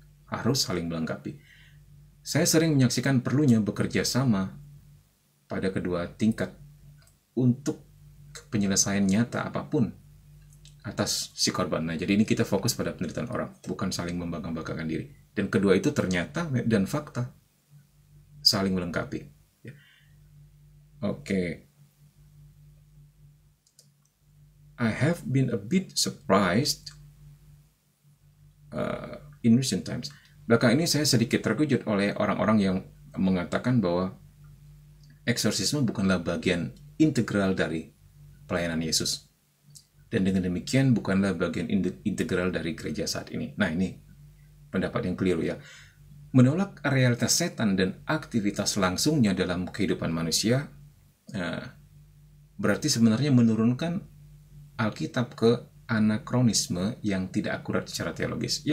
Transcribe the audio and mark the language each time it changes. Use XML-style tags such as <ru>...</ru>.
<id>Harus saling melengkapi. Saya sering menyaksikan perlunya bekerja sama pada kedua tingkat untuk penyelesaian nyata apapun atas si korban. Nah, jadi ini kita fokus pada penderitaan orang, bukan saling membangga-banggakan diri. Dan kedua itu ternyata dan fakta saling melengkapi. Oke.</id> <en>I have been a bit surprised in recent times.</en> <id>Belakang ini saya sedikit terkejut oleh orang-orang yang mengatakan bahwa eksorsisme bukanlah bagian integral dari pelayanan Yesus. Dan dengan demikian bukanlah bagian integral dari gereja saat ini. Nah, ini pendapat yang keliru ya. Menolak realitas setan dan aktivitas langsungnya dalam kehidupan manusia berarti sebenarnya menurunkan Alkitab ke anakronisme yang tidak akurat secara teologis.</id>